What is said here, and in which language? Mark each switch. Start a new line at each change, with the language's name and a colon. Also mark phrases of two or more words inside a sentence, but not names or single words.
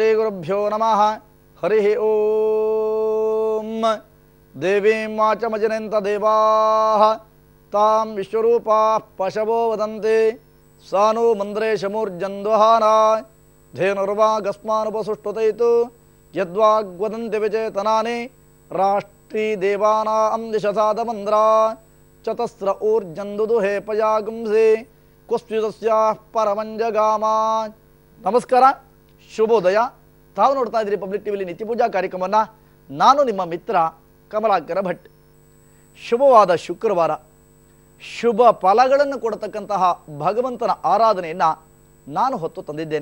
Sanskrit: श्रीगुरुभ्यो नमः हरिः ओम देवीं वाचमजनन्त देवाः तां विश्वरूपाः पशवो वदन्ति सा नो मन्द्रेशमूर्जन्द्वहाना धेनुर्वागस्मानुपसुष्टुतैतु यद्वाग्वदन्ति विचेतनानि राष्ट्री देवानां दिशसादमन्द्रा चतस्र ऊर्जन्दुदुहे पयागुंसि कुस्युतस्याः परमंजगाम।
Kannada: ನಮಸ್ಕಾರ, ಶುಭೋದಯ. ತಾವು ನೋಡ್ತಾ ಇದ್ದೀರಿ ಪಬ್ಲಿಕ್ ಟಿವಿಲಿ ನಿತ್ಯ ಪೂಜಾ ಕಾರ್ಯಕ್ರಮವನ್ನು. ನಾನು ನಿಮ್ಮ ಮಿತ್ರ ಕಮಲಾಕರ ಭಟ್. ಶುಭವಾದ ಶುಕ್ರವಾರ, ಶುಭ ಫಲಗಳನ್ನು ಕೊಡತಕ್ಕಂತಹ ಭಗವಂತನ ಆರಾಧನೆಯನ್ನು ನಾನು ಹೊತ್ತು ತಂದಿದ್ದೇನೆ.